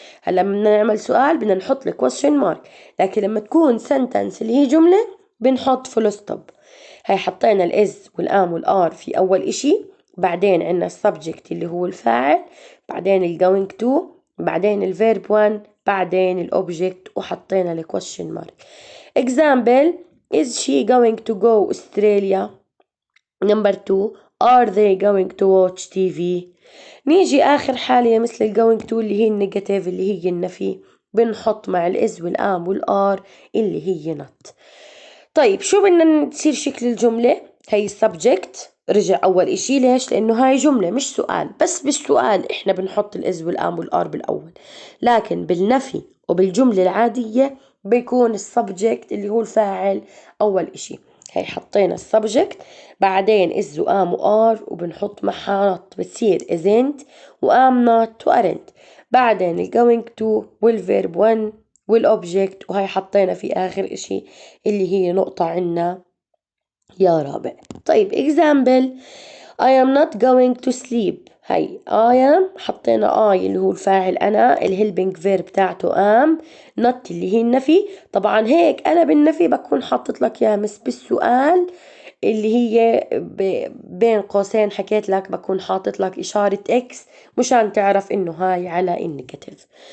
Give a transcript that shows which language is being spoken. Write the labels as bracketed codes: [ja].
[ar] هلا بدنا نعمل سؤال بدنا نحط question mark، لكن لما تكون sentence اللي هي جملة بنحط full stop. هاي حطينا الإز والآن والآر في أول إشي، بعدين عنا السبجكت اللي هو الفاعل، بعدين going to، بعدين الفيرب 1، بعدين الأوبجكت، وحطينا الكويشن مارك. [en] example is she going to go Australia. number 2 are they going to watch TV. [ar] نيجي آخر حالة مثل ال going to اللي هي النيجاتيف اللي هي النفي، بنحط مع الإز والآم والآر اللي هي not. طيب شو بدنا تصير شكل الجملة؟ هي السبجكت رجع أول إشي. ليش؟ لأنه هاي جملة مش سؤال، بس بالسؤال إحنا بنحط الإز والآم والآر بالأول، لكن بالنفي وبالجملة العادية بيكون السبجكت اللي هو الفاعل أول إشي. هي حطينا السبجكت، بعدين إز وآم وآر، وبنحط معها not، بتصير isn't وآم not وaren't. بعدين ال going to والverb when والobject، وهي حطينا في آخر إشي اللي هي نقطة عنا يا رابع. [en] طيب example: I am not going to sleep. [ar] هي I am حطينا I اللي هو الفاعل أنا، الهيلبينج فيرب بتاعته am، not اللي هي النفي. طبعا هيك أنا بالنفي بكون حاطط لك يا مس بالسؤال اللي هي بين قوسين حكيت لك بكون حاطط لك إشارة X مشان تعرف إنه هاي على النيجاتيف.